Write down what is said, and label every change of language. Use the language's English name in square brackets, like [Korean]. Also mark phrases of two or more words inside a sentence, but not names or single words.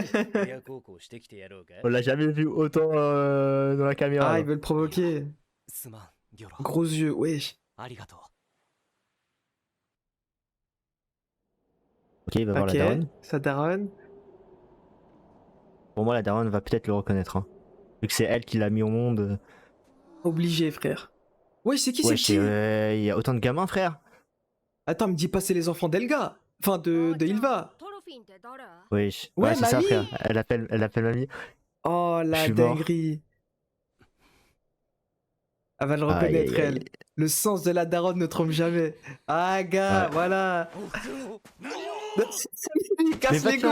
[French] On l'a jamais vu autant dans la caméra. Ah, là. il veut le provoquer. [Japanese] すまん、ギョロ。 [French] Gros yeux, wesh. [Japanese] ありがとう。 [French] Ok, il va voir Ok, la daronne. sa daronne. Pour moi, la daronne va peut-être le reconnaître. Hein. Vu que c'est elle qui l'a mis au monde. Obligé, frère. Wesh, c'est qui, Ouais, c'est qui? il y a autant de gamins, frère. Attends, me dis pas c'est les enfants d'Elga. Enfin, de Ylva. [Japanese] トロフィンって誰？ [French] Oui, Ouais, c'est ça, mamie. frère. Elle appelle mamie. Oh, Je la suis mort. dinguerie. Elle va le Aïe, reconnaître, aïe, aïe. elle. Le sens de la daronne ne trompe jamais. Ah, gars, Ouais. voilà. Il casse Mais va les te